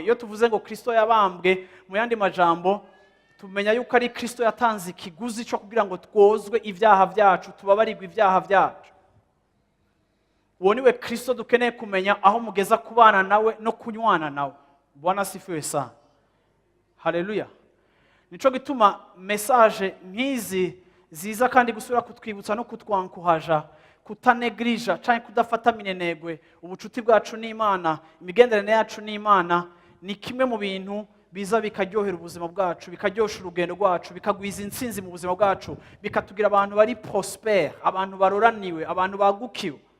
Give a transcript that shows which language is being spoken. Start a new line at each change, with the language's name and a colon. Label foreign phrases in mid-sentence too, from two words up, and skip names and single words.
Rundi: Iyo tuvuze ngo Kristo yabambwe, mu yandi majambo, tumenya yuko ari Kristo yatanze ikiguzi co kugira ngo twozwe ivyaha vyacu, tubabarirwe ivyaha vyacu. Uwo niwe Kristo dukeneye kumenya aho mugeza kubana nawe no kunywana nawe.
Swahili: Bwana asifiwe sana. Haleluya.
Rundi: Nico gituma message nk'izi ziza kandi gusubira kutwibutsa no kutwankuhaja, kutanegrija canke kudafata minenegwe ubucuti bwacu n'Imana, imigenderanire yacu n'Imana, ni kimwe mu bintu biza bikaryohera ubuzima bwacu, bikaryosha urugendo rwacu, bikagwiza intsinzi mu buzima bwacu, bikatugira abantu bari prospere, abantu baroraniwe, abantu bagukiwe.